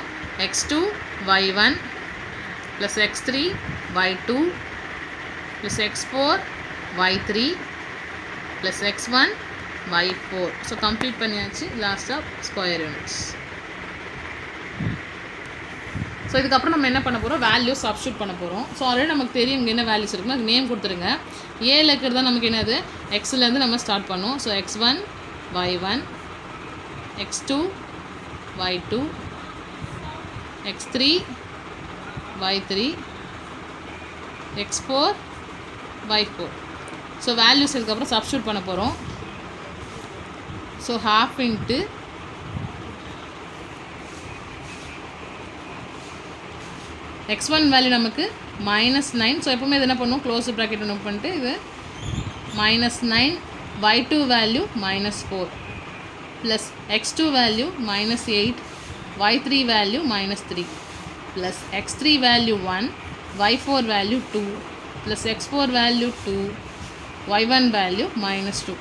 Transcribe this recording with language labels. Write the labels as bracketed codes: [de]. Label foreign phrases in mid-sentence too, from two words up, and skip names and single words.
[en] x2, y1 plus x3, y2 plus x4, y3 plus x1, y4. so complete [ta] பண்ணியாச்சு. லாஸ்ட்டாக [en] square units. [ta] ஸோ இதுக்கப்புறம் நம்ம என்ன பண்ண போகிறோம், [en] value substitute [ta] பண்ண போகிறோம். [en] so already [ta] நமக்கு தெரியும் இங்கே என்ன வேல்யூஸ் இருக்குன்னா அதுக்கு நேம் கொடுத்துருங்க. ஏல இருக்கிறது தான் நமக்கு என்னது, எக்ஸ்லேருந்து நம்ம ஸ்டார்ட் பண்ணுவோம். [en] so x1, y1, x2, y2, x3, y3, x4, y4. so values [ta] இதுக்கப்புறம் சப்ஸ்டியூட் பண்ண போகிறோம். [en] so ½ into x1 value நமக்கு -9. ஸோ [ta] எப்பவுமே இது என்ன பண்ணுவோம், [en] close bracket [ta] ஒன்று பண்ணிட்டு இது [en] -9, y2 வேல்யூ -4 plus x2 value -8, y3 value minus 3 plus x3 value 1, y4 value 2 plus x4 value 2, y1 value minus 2.